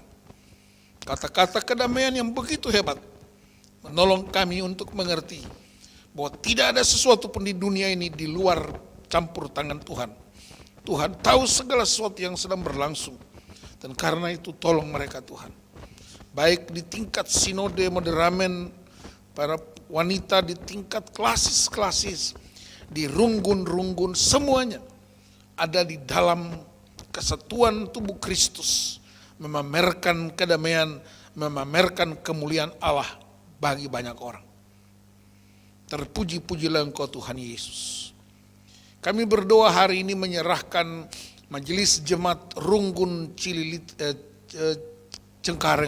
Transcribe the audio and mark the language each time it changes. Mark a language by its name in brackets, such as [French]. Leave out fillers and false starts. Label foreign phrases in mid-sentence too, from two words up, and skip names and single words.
[Indonesian] Kata-kata kedamaian yang begitu hebat menolong kami untuk mengerti bahwa tidak ada sesuatu pun di dunia ini di luar campur tangan Tuhan. Tuhan tahu segala sesuatu yang sedang berlangsung. Dan karena itu tolong mereka Tuhan. Baik di tingkat sinode moderamen, para wanita di tingkat klasis-klasis, di runggun-runggun, semuanya ada di dalam kesatuan tubuh Kristus, memamerkan kedamaian, memamerkan kemuliaan Allah bagi banyak orang. Terpuji-pujilah Engkau Tuhan Yesus. Kami berdoa hari ini menyerahkan Majelis Jemaat Runggun Cililit Cengkareng.